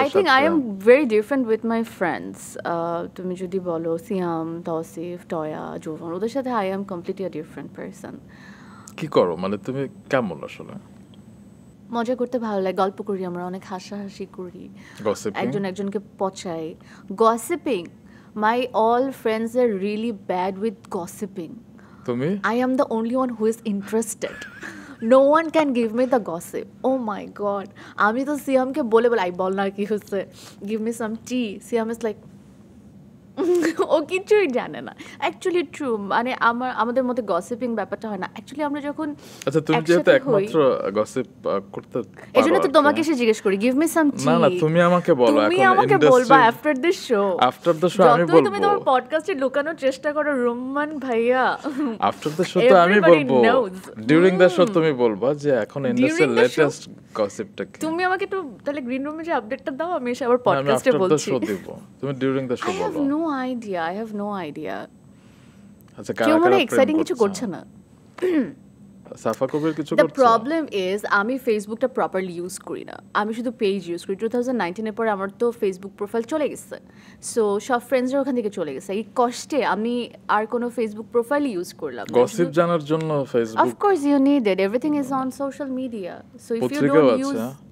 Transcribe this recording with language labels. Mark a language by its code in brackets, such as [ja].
[bn] I think I am very different with my friends. তুমি যদি বলো সিয়াম, তৌসিফ, টয়া, জোভান, ওদের সাথে I am completely a different person. কি করো মানে তুমি কেমন আসলে? মজা করতে ভালো লাগে, গল্প করি, আমরা অনেক হাসাহাসি করি, একজন একজনকে পচাই। Gossiping, [en] my all friends are really bad with gossiping. [bn] তুমি? [en] I am the only one who is interested. No one can give me the gossip. Oh my god. [bn] আমি তো সিয়ামকে বলে আই বল না কি হচ্ছে, [en] give me some tea. [bn] Siam is like ও কিছুই জানে না। অ্যাকচুয়ালি ট্রু, মানে আমাদের মধ্যে গসিপিং ব্যাপারটা হয় না অ্যাকচুয়ালি। আমরা যখন আচ্ছা তুমি যেহেতু একমাত্র গসিপ করতে পারো, এজন্য তো তোমাকে এসে জিজ্ঞেস করি গিভ মি সাম টি। না তুমি আমাকে বলো, এখন তুমি আমাকে বলবা after this show. After the show আমি বলবো। তুমি তোমার পডকাস্টে লুকানোর চেষ্টা করো রোমান ভাইয়া, আফটার দ্য শো তো আমি বলবো, ডিউরিং দ্য শো তুমি বলবা যে এখন ইন্ডাস্ট্রির লেটেস্ট গসিপটা কি। তুমি আমাকে তো তাহলে গ্রিন রুমে যে আপডেটটা দাও, আমি এসে আবার পডকাস্টে বলছি। তুমি ডিউরিং দ্য শো বলো। [en] I have no idea. [bn] আচ্ছা কেউ মনে এক্সাইটিং কিছু করছে না। সাফা কবির কিছু করছে? [en] The problem is [bn] আমি ফেসবুকটা প্রপারলি ইউজ করি না, আমি শুধু পেজ ইউজ করি। 2019 এর পরে আমার তো ফেসবুক প্রোফাইল চলে গেছে, সো সব ফ্রেন্ডসরা ওখান থেকে চলে গেছে। এই কষ্টে আমি আর কোনো ফেসবুক প্রোফাইল ইউজ করলাম না। গসিপ জানার জন্য Facebook, [en] of course you need it, everything is on social media, so if you don't use